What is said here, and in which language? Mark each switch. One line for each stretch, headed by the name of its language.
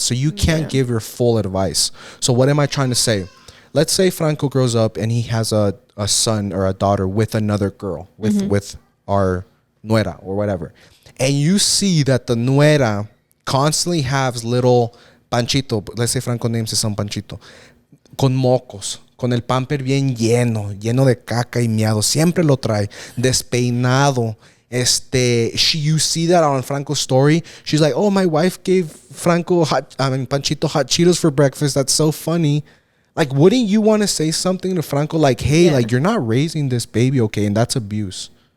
English: So you can't give your full advice. So what am I trying to say? Let's say Franco grows up and he has a son or a daughter with another girl, with our nuera or whatever. And you see that the nuera constantly has little Panchito. Let's say Franco names his son Panchito.
Spanish: Con mocos. Con el pamper bien lleno de caca y miado. Siempre lo trae. Despeinado.
English: You see that on Franco's story. She's like, oh, my wife gave Panchito hot Cheetos for breakfast. That's so funny. Like, wouldn't you want to say something to Franco like, hey, like, you're not raising this baby, okay? And that's abuse.